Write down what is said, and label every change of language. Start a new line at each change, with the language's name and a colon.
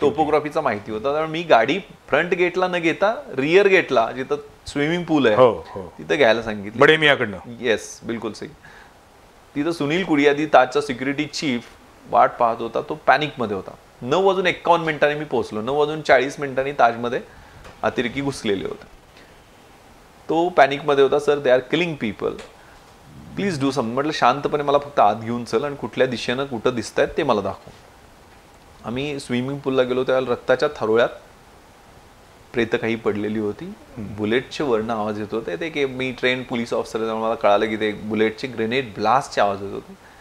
Marathi: टोपोग्राफीचा माहिती होता. त्यामुळे मी गाडी फ्रंट गेटला न घेता रिअर गेटला जिथं स्विमिंग पूल आहे तिथं घ्यायला सांगितलं. बडेमियाकडनं.
Hindi: येस, बिलकुल सही.
Marathi: तिथं सुनील कुडियादी ताजचा सिक्युरिटी चीफ वाट पाहत होता. तो पॅनिक मध्ये होता. 9:51 मी पोहोचलो. 9:40 ताजमध्ये अतिरेकी घुसलेले होते. तो पॅनिक मध्ये होता.
English: Sir, they are killing people, please do some.
Marathi: म्हटलं शांतपणे मला फक्त आत घेऊन चल आणि कुठल्या दिशेनं कुठं दिसत आहेत ते मला दाखव. आम्ही स्विमिंग पूलला गेलो त्यावेळेला रक्ताच्या थारोळ्यात प्रेत काही पडलेली होती. बुलेटचे वर्ण आवाज येत होते. ते की मी ट्रेन पोलीस ऑफिसर त्यामुळे मला कळालं की ते बुलेटचे ग्रेनेड ब्लास्टचे आवाज येत होते.